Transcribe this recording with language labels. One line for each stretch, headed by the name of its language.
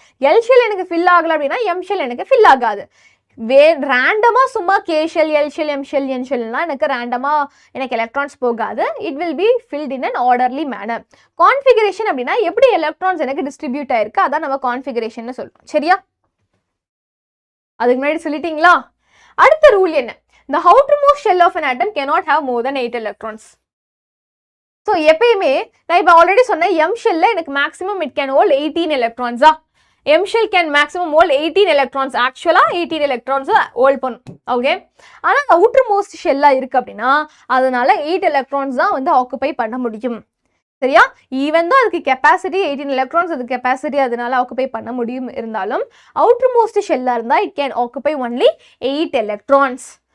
Tamil: L shell எனக்கு fill ஆகலை அப்படின்னா எம் ஷெல் எனக்கு ஃபில் ஆகாது. ரேண்டமாக சும்மா K shell L shell M shell என் ஷெல்னா எனக்கு ரேண்டமாக எனக்கு எலக்ட்ரான்ஸ் போகாது.
English: It will be filled in an orderly manner.
Tamil: Configuration அப்படின்னா எப்படி எலக்ட்ரான்ஸ் எனக்கு டிஸ்ட்ரிபியூட் ஆயிருக்கு அதான் நம்ம கான்ஃபிகரேஷன் சொல்றோம். சரியா? அதுக்கு முன்னாடி சொல்லிட்டீங்களா? அடுத்த ரூல் என்ன?
English: The outermost shell of an atom cannot have more than 8 electrons. So
Tamil: எப்பயுமே நான் இப்போ ஆல்ரெடி சொன்னேன்
English: m shell எனக்கு maximum it can hold 18 electrons. m shell can maximum hold 18 electrons.
Tamil: ஆக்சுவலா 18 electrons hold பண்ணும். ஓகே, ஆனா outermost shell இருக்கு அப்படின்னா அதனால 8 electrons தான் வந்து ஆக்குபை பண்ண முடியும். சரியா? ஈவன் தான் அதுக்கு கெப்பாசிட்டி 18 electrons அது கெப்பாசிட்டி அதனால ஆக்குபை பண்ண முடியும் இருந்தாலும் outermost shell இருந்தா
English: it can occupy only 8 electrons.